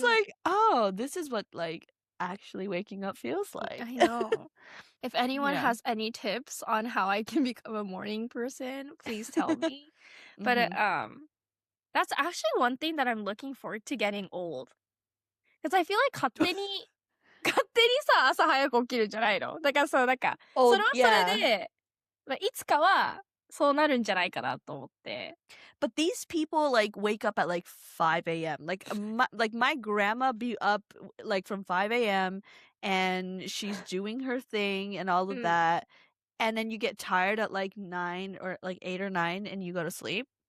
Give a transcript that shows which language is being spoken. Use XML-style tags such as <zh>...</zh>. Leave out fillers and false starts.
<en>like, oh, this is what like actually waking up feels like. I know. If anyone Yeah. has any tips on how I can become a morning person, please tell me. But Mhm. that's actually one thing that I'm looking forward to getting old. Because I feel like</en> <ja>勝手にさ、朝早く起きるんじゃないの？だからさ、なんか、そ</ja> <en>Oh,</en> <ja>れはそ</ja> <en>yeah.</en> <ja>れで、まあ、いつかはそうなるんじゃないかなと思って。</ja> <en>But these people like wake up at like 5 a.m. Like my grandma be up like from 5 a.m. and she's doing her thing and all of that. And then you get tired at like 9 or like 8 or 9 and you go to sleep.</en>